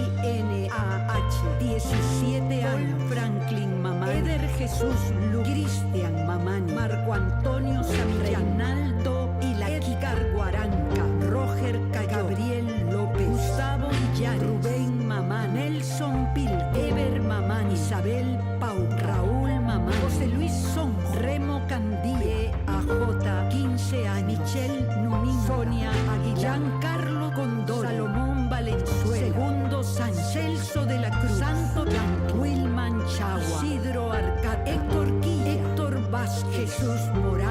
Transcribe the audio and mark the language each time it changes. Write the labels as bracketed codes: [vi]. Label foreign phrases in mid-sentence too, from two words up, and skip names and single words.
[es] INAH, 17 años, Franklin Mamán, Eder Jesús Lu, Cristian Mamán, Marco Antonio Samillán, Naldo Ilaki Carguaranca, Roger Cayo, Gabriel López, Gustavo Illán, Rubén Mamán, Nelson Pil, Eber Mamán, Isabel Pau, Raúl Mamán, José Luis Son, Remo Candí, AJ, 15 años, Michelle Nunín, Sonia Aguillán, Carlos Condor, Salomón Valenzuela, Segundo San Celso de la Cruz, Santo Blanco, Wilman Chagua, Isidro Arcat, Héctor Quilla, Héctor Vázquez, Jesús